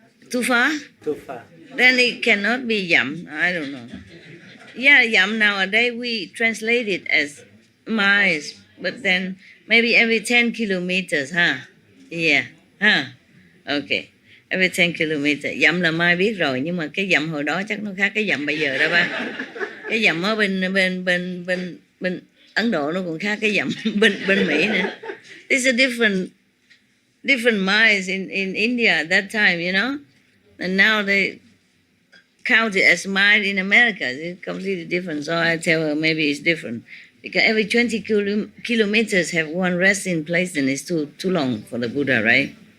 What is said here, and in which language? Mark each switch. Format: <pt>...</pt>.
<en>Too far? Too far. Then it cannot be yam. I don't know. Yeah, yam nowadays we translate it as miles, but then maybe every 10 kilometers, huh? Yeah, huh? Okay. Every 10 kilometers.</en> <vi>Dặm là mai biết rồi, nhưng mà cái dặm hồi đó chắc nó khác cái dặm bây giờ đó ba. Cái dặm ở bên Ấn Độ nó còn khác cái dặm bên Mỹ nữa.</vi> <en>It's a different miles in India at that time, you know? And now they count it as mile in America. It's completely different. So I tell her maybe it's different. Because every 20 kilometers have one resting place, and it's too long for the Buddha, right?</en>